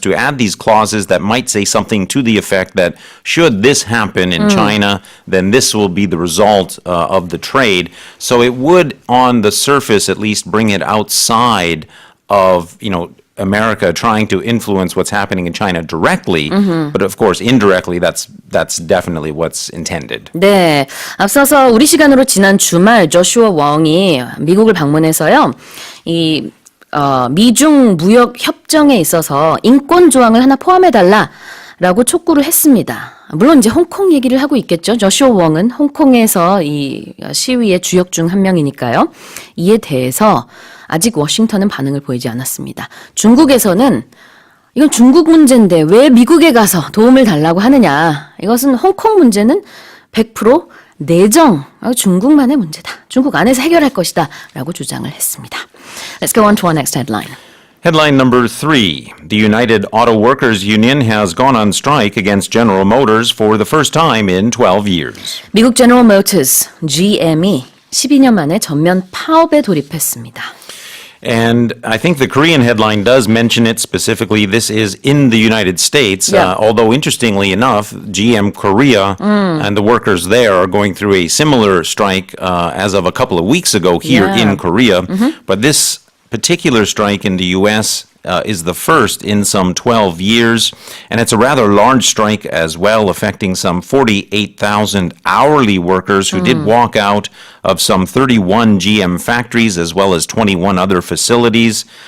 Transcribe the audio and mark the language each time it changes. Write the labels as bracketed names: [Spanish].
[English] to add these clauses that might say something to the effect that should this happen in China, then this will be the result of the trade. So it would, on the surface at least, bring it outside of, America trying to influence what's happening in China directly, but of course indirectly that's definitely what's intended. [Korean] 네, 앞서서 우리 시간으로 지난 주말 조슈아 웡이 미국을 방문해서요. 이 미중 무역 협정에 있어서 인권 조항을 하나 포함해달라라고 촉구를 했습니다. 물론 이제 홍콩 얘기를 하고 있겠죠. 조슈아 웡은 홍콩에서 이 시위의 주역 중 한 명이니까요. 이에 대해서 아직 워싱턴은 반응을 보이지 않았습니다. 중국에서는 이건 중국 문제인데 왜 미국에 가서 도움을 달라고 하느냐. 이것은 홍콩 문제는 100% 내정, 중국만의 문제다. 중국 안에서 해결할 것이다. 라고 주장을 했습니다. [English] Let's go on to our next headline. Headline number 3. The United Auto Workers Union has gone on strike against General Motors for the first time in 12 years. [Korean] 미국 제너럴 모터스, GM이 12년 만에 전면 파업에 돌입했습니다. [English] And I think the Korean headline does mention it specifically. This is in the United States, Yeah. although interestingly enough, GM Korea and the workers there are going through a similar strike as of a couple of weeks ago here Yeah. in Korea. But this particular strike in the U.S. Is the first in some 12 years, and it's a rather large strike as well, affecting some 48,000 hourly workers who did walk out of some 31 GM factories as well as 21 other facilities.